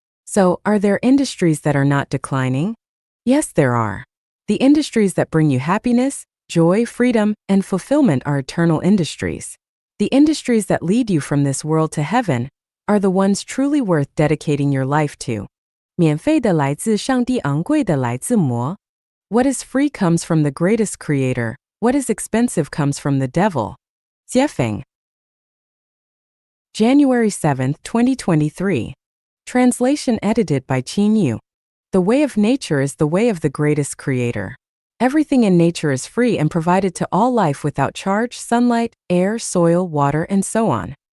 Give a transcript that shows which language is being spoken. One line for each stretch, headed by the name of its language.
English: So, are there industries that are not declining? Yes, there are. The industries that bring you happiness, joy, freedom, and fulfillment are eternal industries. The industries that lead you from this world to heaven are the ones truly worth dedicating your life to.
Chinese: 免费的来自上帝，昂贵的来自魔。
English: What is free comes from the greatest creator. What is expensive comes from the devil. Jiefeng. January 7, 2023. Translation edited by Qin Yu. The way of nature is the way of the greatest creator. Everything in nature is free and provided to all life without charge: sunlight, air, soil, water, and so on.